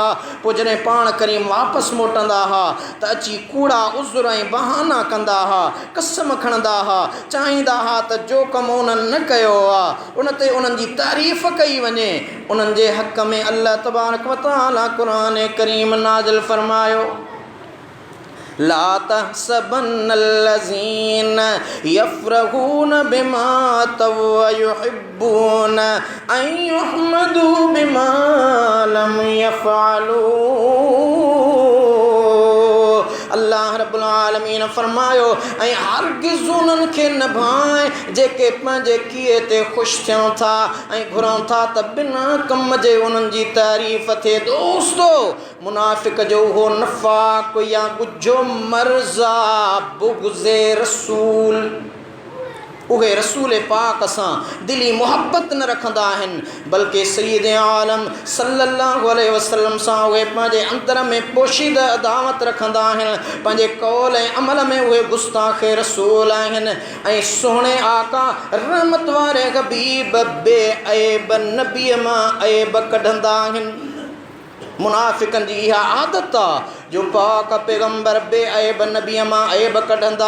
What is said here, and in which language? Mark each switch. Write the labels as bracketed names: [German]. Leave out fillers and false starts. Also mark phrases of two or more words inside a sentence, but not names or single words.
[Sindhi] पोइ जॾहिं पाण करीम वापसि मोटंदा हुआ त अची कूड़ा उज़ुर ऐं बहाना कंदा हुआ, कसम खणंदा हुआ, चाहींदा हुआ त जो कमु उन्हनि न कयो आहे उन ते उन्हनि जी तारीफ़ कई वञे। उन्हनि जे हक़ में अल्लाह तबारक व तआला क़ुरान करीम नाज़िल फरमायो, [Arabic] لا تحسبن الذين يفرحون بما أتوا يحبون أن يحمدوا بما لم يفعلوا. الله رب العالمين [Sindhi] फरमायो, ऐं हरगिज़ उन्हनि खे न भाए जेके पंहिंजे किए ते ख़ुशि थियनि था ऐं घुरनि था त बिना कम जे उन्हनि जी तारीफ़ थिए। दोस्तो, मुनाफ़िक़ जो उहो नफ़ाक़ या ॻुझो मर्ज़ आहे, बुग़्ज़े रसूल। उहे रसूल पाक सां दिली मोहब्बत न रखंदा आहिनि, बल्कि सय्यद आलम [Arabic] صلى الله عليه وسلم [Sindhi] सां उहे पंहिंजे अंदर में पोशीदा अदावत रखंदा आहिनि। पंहिंजे कौल ऐं अमल में उहे गुस्ताख़ रसूल आहिनि ऐं सुहिणे आका रहमत वारे हबीब बे ऐब नबीअ मां ऐब कढंदा आहिनि। मुनाफ़िक़नि जी इहा आदत आहे जो पाक पैगम्बर बे ऐब नबीअ मां ऐब कढंदा।